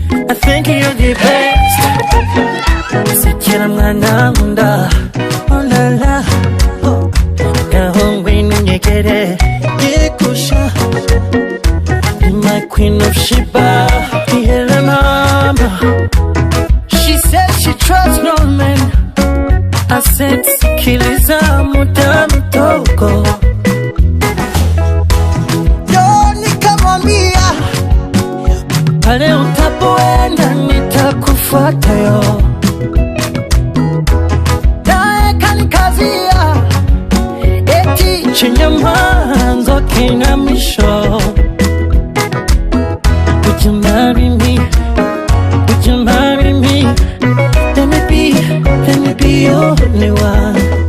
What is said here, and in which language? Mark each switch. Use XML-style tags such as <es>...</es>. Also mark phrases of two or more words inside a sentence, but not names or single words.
<en>I think you're the best.</en> <rw>Sikira mwana nkunda, oh la la, oh. Gahongwe n'unyegere, yekusha.</rw> <en>You're my queen of Sheba, yeah mama. She said she trusts no man. I said</en> <sw>sikiliza muda mtoko. Pale utapoenda nitakufuata yo. Nae kanikazia eti chenye mwanzo kina mwisho.</sw> <en>Would you marry me? Would you marry me? Let me be your only one.</en>